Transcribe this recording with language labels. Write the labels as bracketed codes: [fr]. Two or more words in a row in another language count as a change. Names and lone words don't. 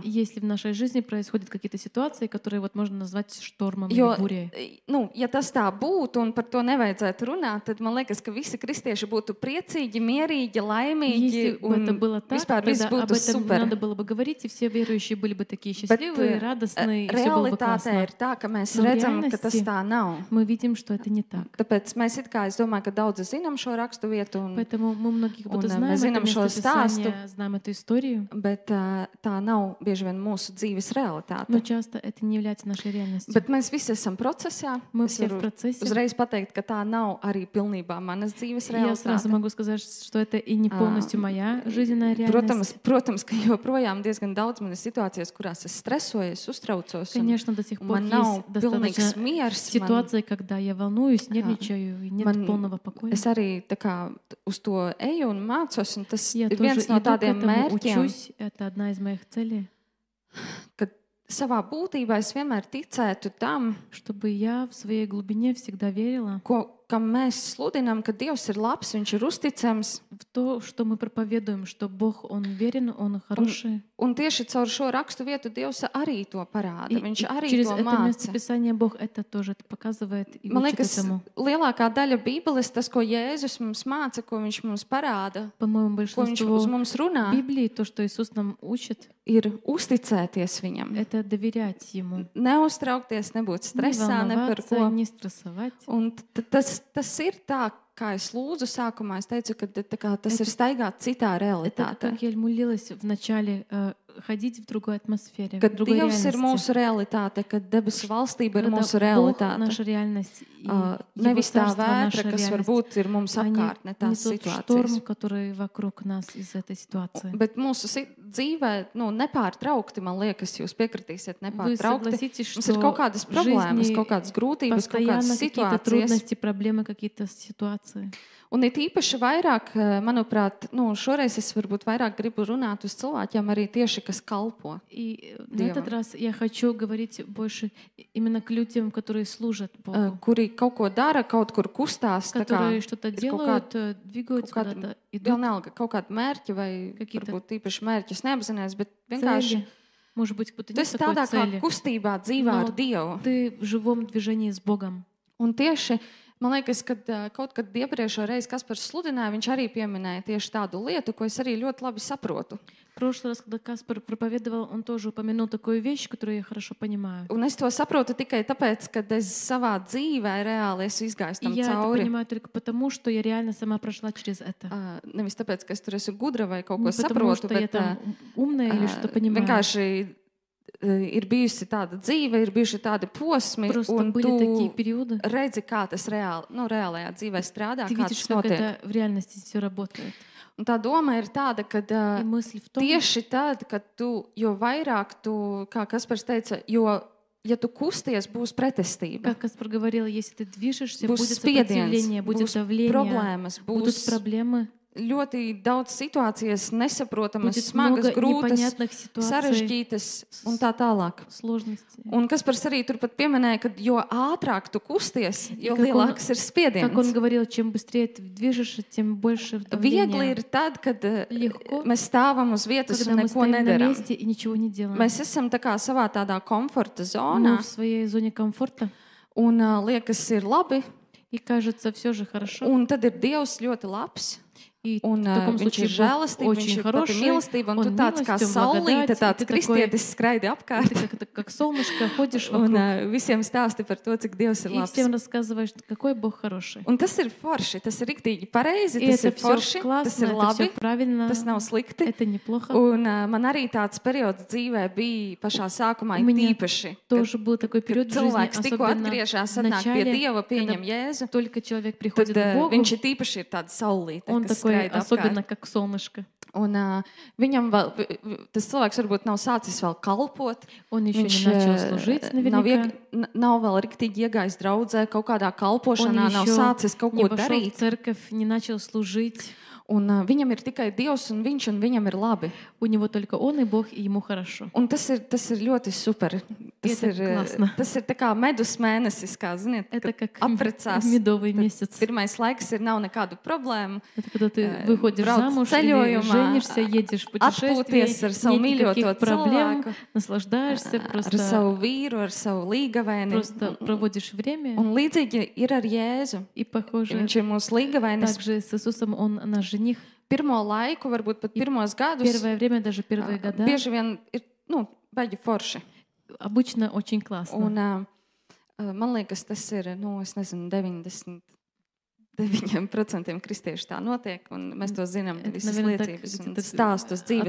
[ru] Если в нашей жизни происходят какие-то ситуации, которые можно назвать штормом [lv] Jo, [ru] или бурей. [lv] ja tas tā būtu un par to nevajadzētu runāt, tad man liekas, ka visi kristieši būtu priecīgi, mierīgi, laimīgi [ru] Если бы это [lv] un [ru] было так, [lv] vispār viss [ru] тогда об [lv] būtu [ru] этом [lv] super. [ru] надо было бы говорить, и все верующие были бы такие [lv] Bet [ru] счастливые, радостные, и все было бы [lv] realitāte [ru] классно. [lv] ir tā, ka mēs [ru] No [lv] redzam, ka tas [ru] реальности [lv] tā nav. [ru] Мы видим, что что это не так. [lv] Tāpēc mēs it kā, es domāju, ka daudzi zinām šo rakstu vietu, [ru] Поэтому мы многие как будто [lv] un, [ru] знаем [lv] mēs [ru] это [lv] zinām šo [ru] место [lv] stāstu, [ru] Писания, знаем эту историю, [lv] bet tā nav bieži vien mūsu dzīves realitāte. [ru] но часто это не является нашей реальностью. [lv] Bet mēs visi esam procesā. [ru] Мы [lv] Es [ru] все в [lv] varu [ru] процессе. [lv] uzreiz pateikt, ka tā nav arī pilnībā manas dzīves [ru] Я сразу [lv] realitāte. [ru] могу сказать, что это и не полностью моя жизненная реальность. [lv] Protams, ka joprojām diezgan daudz man ir situācijas, kurās es stresoju, es uztraucos. [ru] Конечно, до сих пор [lv] Man nav [ru] есть достаточно [lv] pilnīgs miers. [ru] ситуации, когда я волнуюсь, нервничаю, и нет полного покоя. [lv] Es arī tā kā uz to eju un mācos, un tas [ru] Я [lv] ir [ru] тоже [lv] viens no [ru] иду к [lv] tādiem [ru] этому, [lv] mērķiem, [ru] учусь. Это одна из моих целей, [lv] ka savā būtībā es vienmēr ticētu tam, [ru] чтобы я в своей глубине всегда верила [lv] kam mēs sludinām, ka Dievs ir labs, Viņš ir uzticams. [ru] в то, что мы проповедуем, что Бог, Он верен, Он хороший. [lv] Un tieši caur šo rakstu vietu Dievs arī to parāda. [ru] И [lv] Viņš arī [ru] через [lv] to [ru] это место [lv] māca. [ru] Писания Бог это тоже показывает и [lv] Man [ru] учит [lv] liekas, [ru] этому. [lv] lielākā daļa Bībeles, tas, ko Jēzus mums māca, ko Viņš mums parāda, [ru] По-моему, [lv] ko Viņš [ru] большинство [lv] uz mums runā, [ru] Библии, то, что Иисус нам учит, [lv] ir uzticēties Viņam. [ru] это доверять Ему. [lv] Neuztraukties, nebūt [ru] Не [lv] stresā, ne par [ru] волноваться, [lv] ko. [ru] не стрессовать. [lv] Un tas ir tā, kā es lūdzu sākumā. Es teicu, ka tas ir staigāt citā [ru] Это [lv] realitātē. [ru] как я молилась вначале, ходить в другой атмосфере, в [lv] Kad [ru] другой [lv] Dievs ir [ru] реальности. [lv] mūsu realitāte, kad debesu valstība ir [ru] Когда [lv] mūsu [ru] Бог [lv] realitāte. [ru] наша реальность, и [lv] Nevis tā [ru] Его Царство наша [lv] vētra, kas [ru] реальность, [lv] varbūt ir mums [ru] а [lv] apkārt, ne [ru] не [lv] tās [ru] тот шторм, [lv] situācijas. [ru] который вокруг нас из этой ситуации. [lv] Bet mūsu dzīvē, nepārtraukti, man liekas, jūs piekritīsiet, [ru] Вы [lv] nepārtraukti. [ru] согласитесь, [lv] Mums ir kaut [ru] что [lv] kādas [ru] в [lv] problēmas, [ru] жизни [lv] kaut kādas grūtības, kaut kādas [ru] постоянно какие-то [lv] situācijas. [ru] трудности, проблемы, какие-то ситуации. [lv] Un it īpaši vairāk, manuprāt, šoreiz es varbūt vairāk gribu runāt uz cilvēkiem arī tieši, kas kalpo. [ru] И на Дьявол. этот раз я хочу говорить больше именно к людям, которые служат Богу, [lv] Kuri kaut ko dara, kaut kur kustās, tā kā [ru] которые что-то [lv] ir kaut [ru] делают, двигаются [lv] kaut kādi- [ru] куда-то, идут, [lv] vienalga kaut kādi mērķi vai [ru] Какие-то [lv] varbūt īpaši mērķus neapzinās, bet vienkārši [ru] цели. Может быть, кто-то [lv] tu [ru] нет [lv] esi [ru] такой [lv] tādā kā [ru] цели. [lv] kustībā dzīvā [ru] No, [lv] ar Dievu. [ru] Ты в живом движении с Богом. [lv] Un tieši, man liekas, kad kaut kad iepriekšējā reizē Kaspars sludināja, viņš arī pieminēja tieši tādu lietu, ko es arī ļoti labi saprotu. [ru] В прошлый раз, когда Каспар проповедовал, он тоже упомянул такую вещь, которую я хорошо понимаю. [lv] Un es to saprotu tikai tāpēc, ka es savā dzīvē reāli esmu izgājis [ru] И [lv] tam [ru] я это [lv] cauri. [ru] понимаю только потому, что я реально сама прошла через это. [lv] Nevis tāpēc, ka es tur esmu gudra vai kaut ko [ru] Не потому, [lv] saprotu, [ru] что я [lv] bet [ru] там умная или что понимаю. [lv] vienkārši ir bijusi tāda dzīve, ir bijuši tādi posmi, [ru] Просто [lv] un [ru] были [lv] tu [ru] такие периоды. [lv] redzi, kā tas reālajā dzīvē strādā, [ru] Ты [lv] kā [ru] видишь, [lv] tas [ru] как [lv] notiek. [ru] это в реальности все работает. [lv] Un tā doma ir tāda, ka [ru] И мысль в том, [lv] tieši tad, kad jo vairāk tu, kā Kaspars teica, ja tu kusties, būs pretestība. [ru] как Каспар говорил, если ты движешься, [lv] Būs [ru] будет [lv] spiediens, [ru] сопротивление, будет [lv] būs [ru] давление, [lv] problēmas, [ru] будут [lv] būs [ru] проблемы, [lv] ļoti daudz situācijas, nesaprotamas, [ru] будет [lv] smagas, [ru] много [lv] grūtas, [ru] непонятных ситуаций, [lv] sarežģītas un tā tālāk. [ru] сложностей. [lv] Un Kaspars arī turpat pieminēja, ka jo ātrāk tu kusties, jo [ru] Как он- [lv] lielāks ir [ru] Как он [lv] spiediens. [ru] говорил, чем быстрее ты движешься, тем больше [lv] Viegli [ru] давление. [lv] ir tad, kad [ru] Легко, [lv] mēs stāvam uz vietas [ru] когда [lv] un [ru] мы [lv] neko [ru] стоим на [lv] nedaram. [ru] месте и ничего не делаем. [lv] Mēs esam tā kā savā tādā komforta [ru] Мы [lv] zonā [ru] в своей зоне комфорта, [lv] un liekas, ir labi. [ru] и кажется, все же хорошо. [lv] Un tad ir Dievs ļoti labs. [ru] И [lv] Un [ru] в таком [lv] viņš [ru] случае [lv] ir [ru] Бог [lv] žēlastība, viņš [ru] очень [lv] ir pati [ru] хороший, [lv] mīlestība, un tu [ru] он [lv] tāds kā [ru] милостью, [lv] saulīte, [ru] благодать, [lv] tāds [ru] и ты такой- [lv] kristietis skraidi apkārt. [ru] Ты как солнышко ходишь [lv] Un [ru] вокруг [lv] visiem stāsti par to, cik Dievs ir [ru] и [lv] labs. [ru] всем рассказываешь, какой Бог хороший. [lv] Un tas ir forši, tas ir riktīgi pareizi, [ru] И [lv] tas [ru] это [lv] ir [ru] все [lv] forši, tas [ru] классно, [lv] ir [ru] это все [lv] labi, [ru] правильно, [lv] tas nav slikti. [ru] это неплохо. [lv] Un man arī tāds periods dzīvē bija pašā sākumā [ru] У меня [lv] īpaši. [ru] Тоже был такой [lv] Kad [ru] периod в жизни, [lv] cilvēks tikko [ru] особенно [lv] atgriežas, [ru] в [lv] atnāk pie [ru] начале, [lv] Dieva, pieņem [ru] когда [lv] Jēzu, [ru] только человек [lv] tad [ru] приходит к Богу, [lv] viņš ir tīpaši ir tāds saulīte, [ru] он [lv] kas [ru] такой [lv] skraida apkārt. [ru] особенно как солнышко. [lv] Un viņam vēl, tas cilvēks varbūt nav sācis vēl kalpot. [ru] Он еще [lv] Viņš [ru] не начал служить наверняка. [lv] nav vēl riktīgi iegājis draudzē, kaut kādā [ru] Он [lv] kalpošanā, nav [ru] еще [lv] sācis kaut [ru] не [lv] ko [ru] вошел в [lv] darīt. [ru] церковь, не начал служить. [lv] Un viņam ir tikai Dievs un viņš, un viņam ir labi. [ru] У него только он и Бог, и ему хорошо. [lv] Un tas ir ļoti super. Tas [ru] Это [lv] ir, [ru] классно. [lv] tas ir tā kā medus mēnesis, kā ziniet, [ru] Это [lv] kad [ru] как [lv] apprecās. [ru] медовый месяц. [lv] Pirmais laiks ir nav nekādu problēmu. [ru] Это когда ты выходишь [lv] brauc [ru] замуж или [lv] ceļojumā, [ru] женишься, едешь в путешествие, [lv] atpūties ar savu [ru] нет [lv] mīļoto [ru] никаких проблем, [lv] cilvēku, [ru] наслаждаешься, [lv] ar [ru] просто [lv] savu vīru, ar savu līgavēni. [ru] просто проводишь время. [lv] Un līdzīgi ir ar Jēzu. [ru] И похоже, [lv] Viņš ir mūsu līgavēnis. [ru] также с Иисусом он наш жених. [lv] Pirmo laiku, varbūt pat pirmos gadus, [ru] Первое время, даже первые года, [lv] bieži vien ir baigi forši. [ru] обычно очень классно. [lv] Un, Man liekas, tas ir, es nezinu, 99% kristiešu tā notiek, un mēs to zinām, visas liecības un stāstus, dzīves